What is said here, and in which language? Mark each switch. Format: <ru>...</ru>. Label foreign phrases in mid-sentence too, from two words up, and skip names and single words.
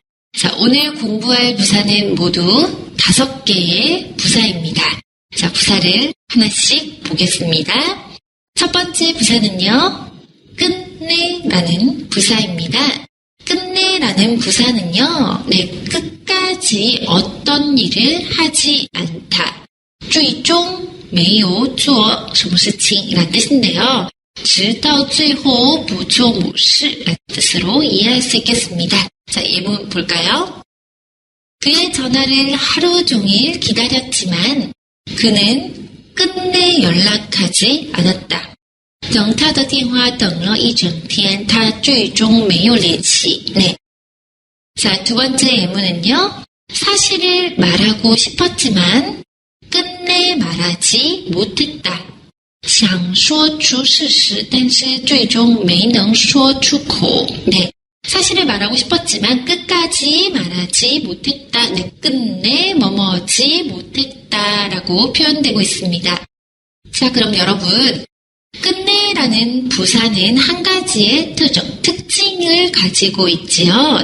<ko>자, 오늘 공부할 부사는 모두 5개의 부사입니다. 자, 부사를 하나씩 보겠습니다. 첫 번째 부사는요, 끝내라는 부사입니다. 끝내라는 부사는요, 네, 끝까지 어떤 일을 하지 않다.</ko> <zh>最终没有做什么事情</zh> <ko>이란 뜻인데요.</ko> <zh>直到最后不做某事</zh> <ko>라는 뜻으로 이해할 수 있겠습니다. 자, 예문 볼까요? 그의 전화를 하루 종일 기다렸지만 그는 끝내 연락하지 않았다.</ko> <zh>等他的电话等了一整天，他最终没有联系.</zh> <ko>네. 자, 두 번째 예문은요. 사실을 말하고 싶었지만 끝내 말하지 못했다.</ko> <zh>想说出事实，但是最终没能说出口.</zh> <ko>네. 사실을 말하고 싶었지만 끝까지 말하지 못했다. 네, 끝내 뭐뭐지 못했다라고 표현되고 있습니다. 자, 그럼 여러분, 끝내라는 부사는 한 가지의 특징을 가지고 있지요.</ko>